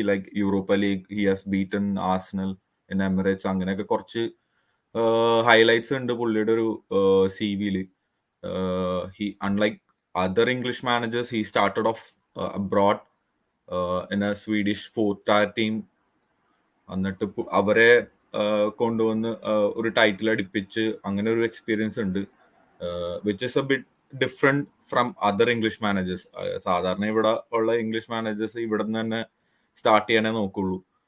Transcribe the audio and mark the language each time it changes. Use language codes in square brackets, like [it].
[en] like Europa League, he has beaten Arsenal in Emirates. [ml] അങ്ങനെയൊക്കെ കുറച്ച് highlights ഉണ്ട് പുള്ളിയുടെ ഒരു CV-യിൽ. [en] He, unlike other English managers, he started off abroad in a Swedish 4th-tier team. [ml] എന്നിട്ട് അവരെ കൊണ്ടുവന്ന് ഒരു ടൈറ്റിൽ അടിപ്പിച്ച് അങ്ങനെ ഒരു എക്സ്പീരിയൻസ് ഉണ്ട്, [en] Which is a bit different from other English managers. [ml] സാധാരണ ഇവിടെ ഉള്ള ഇംഗ്ലീഷ് മാനേജേഴ്സ് ഇവിടെ നിന്ന് തന്നെ സ്റ്റാർട്ട് ചെയ്യാനേ നോക്കുള്ളൂ.